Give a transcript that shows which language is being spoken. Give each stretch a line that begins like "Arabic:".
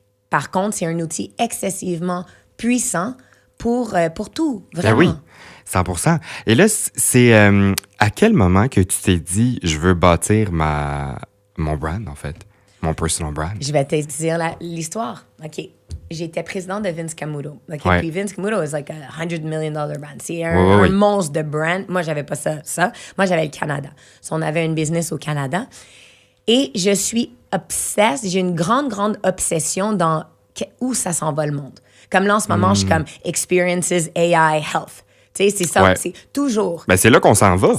French: Par contre, c'est un outil excessivement puissant pour tout, vraiment. Ben oui, 100%. Et là, c'est à quel moment que tu t'es dit, je veux bâtir mon brand, en fait, mon
English: personal brand?
French: Je vais te dire l'histoire. OK. J'étais présidente de Vince Camuto. OK? Ouais.
English: Puis Vince Camuto is like a $100 million brand.
French: C'est Ouais, un ouais. monstre de brand. Moi, j'avais pas ça. Moi, j'avais le Canada. So, on avait une business au Canada. Et je suis obsesse. J'ai une grande, grande obsession dans où ça s'en va le monde. Comme là, en ce moment, je suis comme Experiences, AI, Health. Tu sais, c'est ça. Ouais. C'est toujours... Ben, c'est là qu'on s'en va.